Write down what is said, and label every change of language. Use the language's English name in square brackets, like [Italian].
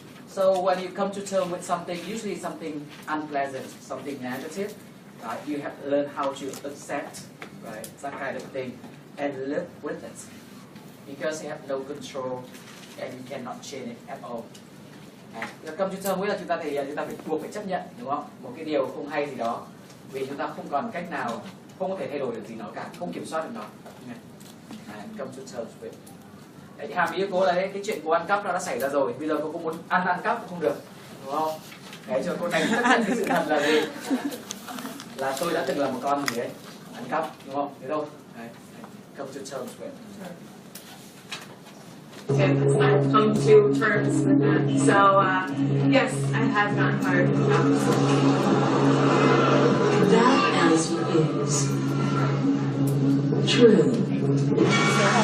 [English] So when you come to terms with something, usually something unpleasant, something negative, right? You have to learn how to accept, right, that kind of thing and live with it. Because you have no control and you cannot change it at all. [Vietnamese] Come to terms với là chúng ta thể hiện chúng ta phải buộc phải chấp nhận, đúng không? Một cái điều không hay gì đó vì chúng ta không còn cách nào, không có thể thay đổi được gì nó cả, không kiểm soát được nó. Come to terms with. Đấy, hàm ý của cô là cái chuyện cô ăn cắp nó đã xảy ra rồi, bây giờ cô cũng muốn ăn cắp cũng không được, đúng không? Đấy, cho cô này chấp nhận cái sự thật là gì? Là tôi đã từng là một con gì đấy, ăn cắp, đúng không? Thế thôi. Đấy. Come to terms with. [English] okay, I've come to terms with that. So, yes, I have gotten fired from jobs. That answer is true.